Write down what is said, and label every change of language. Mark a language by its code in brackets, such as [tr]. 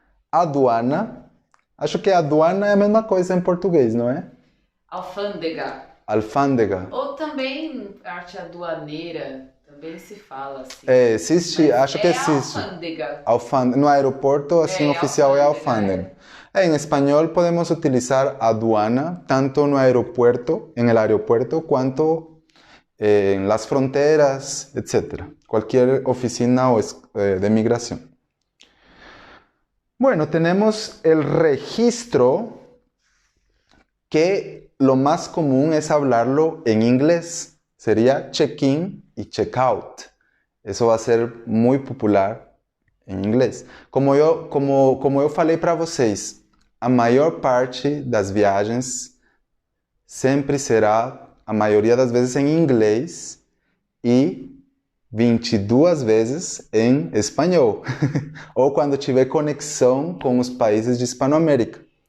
[pt] Aduana. Acho que aduana é a mesma coisa em português, não é? Alfândega. Alfândega. Ou também arte aduaneira. Também se fala assim. Existe, acho que existe. Alfândega. No aeroporto, assim, oficial é alfândega. Em espanhol podemos utilizar aduana, tanto no aeropuerto, [es] en el aeropuerto, [pt] quanto [es] en las fronteras, [pt] etc. [es] Cualquier oficina de migración. Bueno, tenemos el registro, que lo más común es hablarlo en inglés. Sería check-in y check-out. Eso va a ser muy popular [pt] em inglês. Como eu falei para vocês, a maior parte das viagens sempre será, a maioria das vezes, em inglês e 22 vezes em espanhol. Ou quando tiver conexão com os países de Hispanoamérica.